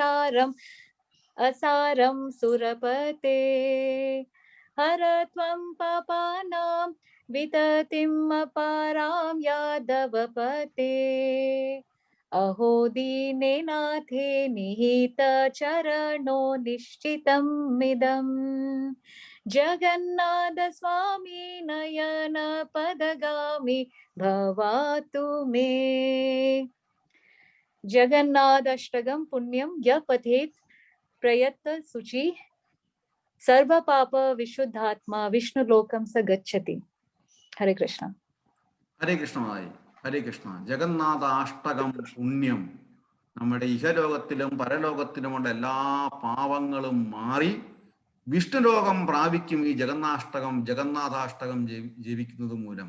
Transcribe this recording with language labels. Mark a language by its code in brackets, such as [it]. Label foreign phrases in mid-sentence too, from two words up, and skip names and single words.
[sa] असारं सुरपते हर त्वं पापानां विततिम् अपारां यादवपते अहो दीने नाथे निहित चरणो निश्चितमिदम् जगन्नाथ स्वामी नयन पदगामी भवातु मे जगन्नाथ अष्टकं पुण्यं यः पठेत् प्रयत्त शुचि सर्व पाप विशुद्धात्मा विष्णु लोकम स गच्छति. हरे कृष्ण. ഹരേ കൃഷ്ണമായി. ഹരേ കൃഷ്ണ. [ml] ജഗന്നാഥ അഷ്ടകം പുണ്യം നമ്മുടെ ഇഹലോകത്തിലും പരലോകത്തിലുമുള്ള എല്ലാ പാവങ്ങളും മാറി വിഷ്ണുലോകം പ്രാപിക്കും ഈ ജഗന്നാഥാഷ്ടകം ജപിക്കുന്നത് മൂലം.